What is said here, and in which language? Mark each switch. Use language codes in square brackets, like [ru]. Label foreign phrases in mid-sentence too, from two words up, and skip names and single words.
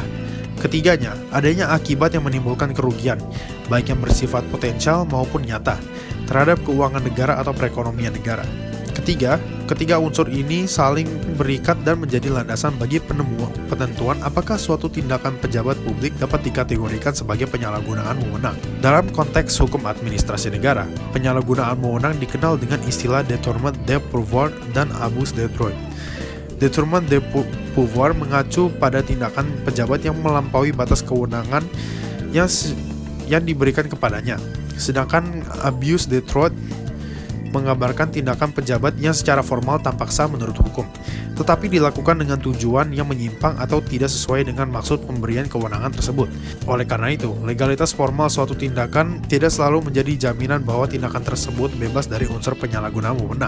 [id] Ketiganya, adanya akibat yang menimbulkan kerugian, baik yang bersifat potensial maupun nyata, terhadap keuangan negara atau perekonomian negara. Ketiga unsur ini saling berikat dan menjadi landasan bagi penentuan apakah suatu tindakan pejabat publik dapat dikategorikan sebagai penyalahgunaan wewenang. Dalam konteks hukum administrasi negara, penyalahgunaan wewenang dikenal dengan istilah [fr] détournement de pouvoir [id] dan [fr] abus de droit. Détournement de pouvoir [id] mengacu pada tindakan pejabat yang melampaui batas kewenangan yang diberikan kepadanya. Sedangkan [fr] abuse de droit [id] menggambarkan tindakan pejabat yang secara formal tampak sah menurut hukum, tetapi dilakukan dengan tujuan yang menyimpang atau tidak sesuai dengan maksud pemberian kewenangan tersebut. Oleh karena itu, legalitas formal suatu tindakan tidak selalu menjadi jaminan bahwa tindakan tersebut bebas dari unsur penyalahgunaan wewenang.